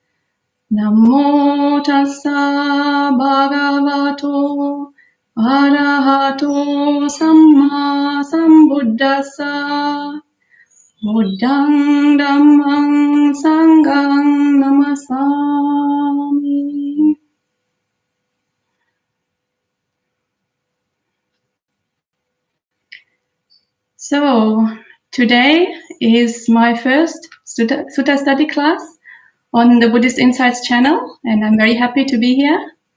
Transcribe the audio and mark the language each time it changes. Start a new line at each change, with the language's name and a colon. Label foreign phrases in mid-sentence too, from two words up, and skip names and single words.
Pali: Namo Tassa Bhagavato Arahato Samma Sambuddhassa. Buddhang Dhammang Sanghang Namasami.
English: So, today is my first Sutta study class on the Buddhist Insights channel, and I'm very happy to be here.